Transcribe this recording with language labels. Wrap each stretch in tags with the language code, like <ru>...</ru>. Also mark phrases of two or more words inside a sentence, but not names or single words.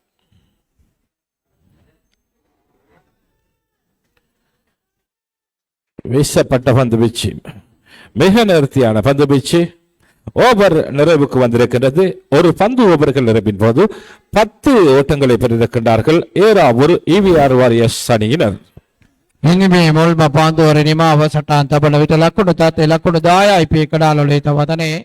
<ta>வீசப்பட்ட பந்து வீச்சு மிக நேர்த்தியான பந்து வீச்சு. ஓவர் நிறைவுக்கு வந்திருக்கின்றது. ஒரு பந்து ஓவர்கள் நிறைவின் போது 10 ஓட்டங்களை பெற்றிருக்கின்றார்கள் ஏராவூர் EVR வாரியர்ஸ் அணியினர்.</ta> <si>ඉනිමේ මුල්ම පාන්දුවර නිමාව සටහන් තබන විට ලකුණු තත්ත්වය ලකුණු 10යි පී කඩාලොලේ තවතනේ</si>